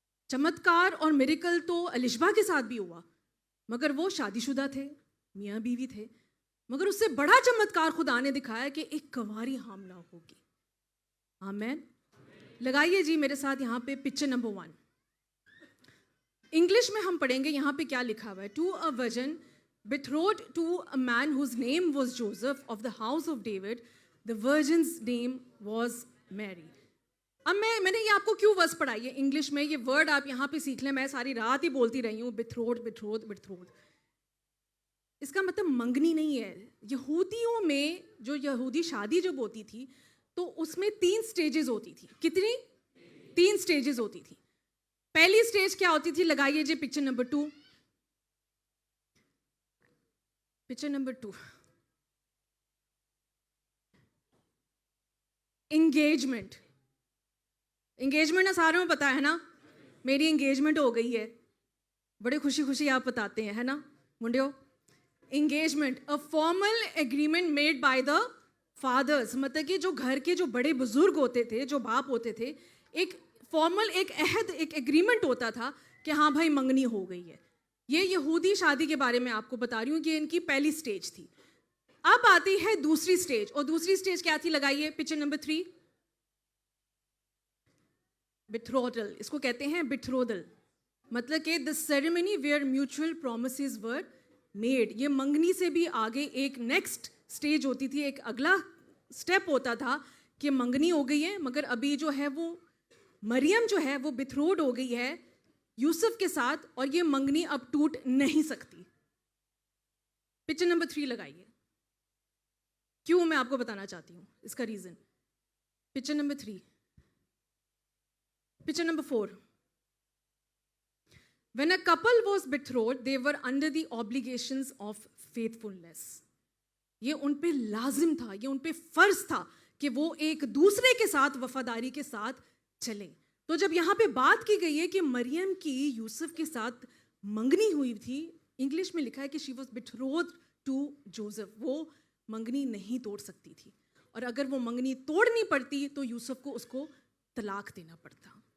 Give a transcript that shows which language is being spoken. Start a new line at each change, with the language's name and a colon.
Urdu: چمتکار اور میریکل تو الشبا کے ساتھ بھی ہوا, مگر وہ شادی شدہ تھے, میاں بیوی تھے. مگر اس سے بڑا چمتکار خدا نے دکھایا کہ ایک کنواری حاملہ ہوگی. آمین. لگائیے جی میرے ساتھ یہاں پہ پکچر نمبر 1. انگلش میں ہم پڑھیں گے یہاں پہ کیا لکھا ہوا ہے.
English: To a virgin betrothed to a man whose name was Joseph of the house of David. The virgin's name was Mary.
Urdu: اب میں نے یہ آپ کو کیوں ورڈ پڑھائی ہے انگلش میں, یہ ورڈ آپ یہاں پہ سیکھ لیں. میں ساری رات ہی بولتی رہی ہوں betrothed. اس کا مطلب منگنی نہیں ہے. یہودیوں میں جو یہودی شادی جب ہوتی تھی تو اس میں 3 سٹیجز ہوتی تھی. کتنی؟ 3 سٹیجز ہوتی تھی. پہلی سٹیج کیا ہوتی تھی؟ لگائیے جی picture number 2.
English: Picture number 2, engagement.
Urdu: Engagement نا ساروں میں پتا ہے نا, میری انگیجمنٹ ہو گئی ہے, بڑے خوشی خوشی آپ بتاتے ہیں, ہے نا منڈیو.
English: engagement a formal agreement made by the fathers,
Urdu: مطلب کہ جو گھر کے جو بڑے بزرگ ہوتے تھے, جو باپ ہوتے تھے, ایک فارمل ایک عہد, ایک ایگریمنٹ ہوتا تھا کہ ہاں بھائی منگنی ہو گئی ہے. یہ یہودی شادی کے بارے میں آپ کو بتا رہی ہوں کہ ان کی پہلی سٹیج تھی. اب آتی ہے دوسری سٹیج, اور دوسری سٹیج کیا تھی؟ لگائیے پکچر نمبر 3.
English: betrothal,
Urdu: اس کو کہتے ہیں
English: Betrothal, مطلب کہ the ceremony where mutual promises were made.
Urdu: یہ منگنی سے بھی آگے ایک نیکسٹ سٹیج ہوتی تھی, ایک اگلا سٹیپ ہوتا تھا کہ منگنی ہو گئی ہے, مگر ابھی جو ہے وہ مریم جو ہے وہ بٹھروڈ ہو گئی ہے یوسف کے ساتھ, اور یہ منگنی اب ٹوٹ نہیں سکتی. پکچر نمبر 3 لگائیے. کیوں میں آپ کو بتانا چاہتی ہوں اس کا reason.
English: Picture number 3. Picture number 4. When a couple was betrothed, they were under the obligations of faithfulness.
Urdu: یہ ان پہ لازم تھا, یہ ان پہ فرض تھا کہ وہ ایک دوسرے کے ساتھ وفاداری کے ساتھ چلیں. تو جب یہاں پہ بات کی گئی ہے کہ مریم کی یوسف کے ساتھ منگنی ہوئی تھی, انگلش میں لکھا ہے کہ
English: she was betrothed to Joseph.
Urdu: وہ منگنی نہیں توڑ سکتی تھی, اور اگر وہ منگنی توڑنی پڑتی تو یوسف کو اس کو طلاق دینا پڑتا.